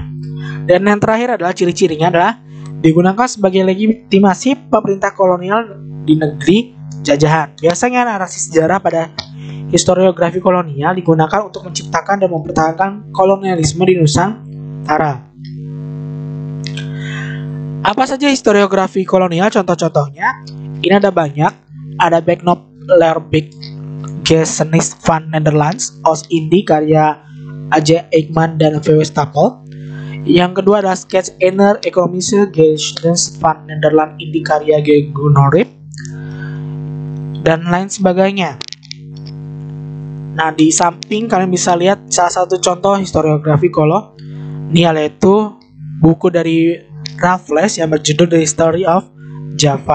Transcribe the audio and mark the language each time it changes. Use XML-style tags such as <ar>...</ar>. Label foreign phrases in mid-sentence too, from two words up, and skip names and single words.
<id>Dan yang terakhir adalah ciri-cirinya adalah digunakan sebagai legitimasi pemerintah kolonial di negeri jajahan. Biasanya narasi sejarah pada historiografi kolonial digunakan untuk menciptakan dan mempertahankan kolonialisme di Nusantara. Apa saja historiografi kolonial? Contoh-contohnya ini ada banyak. Ada Beknop-Lerbik Geschiedenis van Nederlands Oost-Indie karya A.J. Eijkman dan V.W. Stapel. Yang kedua adalah Sketch einer Economische Geschiedenis van Nederland Indie karya G. Gunnorip dan lain sebagainya. Nah, di samping kalian bisa lihat salah satu contoh historiografi kolonial, yaitu buku dari Raffles yang berjudul The History of Java.</id>